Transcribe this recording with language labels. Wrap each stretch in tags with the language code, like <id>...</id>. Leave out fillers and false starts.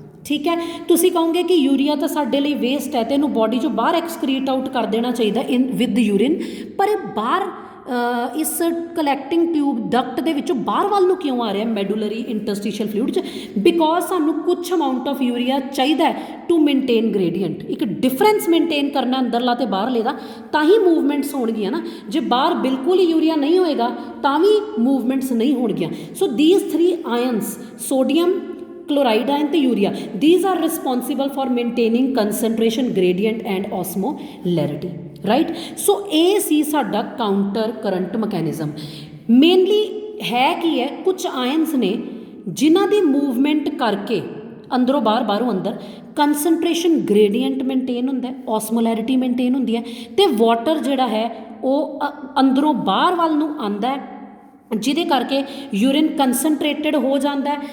<pa>ਠੀਕ ਹੈ, ਤੁਸੀਂ ਕਹੋਗੇ ਕਿ ਯੂਰੀਆ ਤਾਂ ਸਾਡੇ ਲਈ ਵੇਸਟ ਹੈ ਤੇ ਇਹਨੂੰ ਬੋਡੀ 'ਚੋਂ ਬਾਹਰ ਐਕਸਕ੍ਰੀਟ ਆਊਟ ਕਰ ਦੇਣਾ ਚਾਹੀਦਾ ਇਨ ਵਿਦ ਯੂਰਿਨ, ਪਰ ਇਹ ਬਾਹਰ ਇਸ ਕਲੈਕਟਿੰਗ ਟਿਊਬ ਡਕਟ ਦੇ ਵਿੱਚੋਂ ਬਾਹਰ ਵੱਲ ਨੂੰ ਕਿਉਂ ਆ ਰਿਹਾ ਮੈਡੂਲਰੀ ਇੰਟਰਸਟੀਸ਼ੀਅਲ ਫਲੂਇਡ 'ਚ? ਬਿਕੋਜ਼ ਸਾਨੂੰ ਕੁਛ ਅਮਾਊਂਟ ਆਫ ਯੂਰੀਆ ਚਾਹੀਦਾ ਟੂ ਮੇਨਟੇਨ ਗ੍ਰੇਡੀਅੰਟ, ਇੱਕ ਡਿਫਰੈਂਸ ਮੇਨਟੇਨ ਕਰਨਾ ਅੰਦਰਲਾ ਤੇ ਬਾਹਰਲੇ ਦਾ, ਤਾਂ ਹੀ ਮੂਵਮੈਂਟਸ ਹੋਣਗੀਆਂ ਨਾ। ਜੇ ਬਾਹਰ ਬਿਲਕੁਲ ਹੀ ਯੂਰੀਆ ਨਹੀਂ ਹੋਏਗਾ ਤਾਂ ਵੀ ਮੂਵਮੈਂਟਸ ਨਹੀਂ ਹੋਣਗੀਆਂ।</pa> <en>So these 3 ions, sodium, chloride ion ਤੇ urea, these are responsible for maintaining concentration gradient and osmolarity, right?</en> <pa>ਸੋ ਇਹ ਸੀ ਸਾਡਾ ਕਾਊਂਟਰ ਕਰੰਟ ਮਕੈਨਿਜ਼ਮ। ਮੇਨਲੀ ਹੈ ਕੀ ਹੈ, ਕੁਝ ਆਇਨਸ ਨੇ ਜਿਨ੍ਹਾਂ ਦੀ ਮੂਵਮੈਂਟ ਕਰਕੇ ਅੰਦਰੋਂ ਬਾਹਰ ਬਾਹਰੋਂ ਅੰਦਰ ਕੰਸਨਟ੍ਰੇਸ਼ਨ ਗ੍ਰੇਡੀਐਂਟ ਮੇਨਟੇਨ ਹੁੰਦਾ, ਓਸਮੋਲੈਰਿਟੀ ਮੇਨਟੇਨ ਹੁੰਦੀ ਹੈ ਤੇ ਵਾਟਰ ਜਿਹੜਾ ਹੈ ਉਹ ਅੰਦਰੋਂ ਬਾਹਰ ਵੱਲ ਨੂੰ ਆਉਂਦਾ ਹੈ, ਜਿਹਦੇ ਕਰਕੇ ਯੂਰਿਨ ਕੰਸਨਟ੍ਰੇਟਡ ਹੋ ਜਾਂਦਾ ਹੈ।</pa>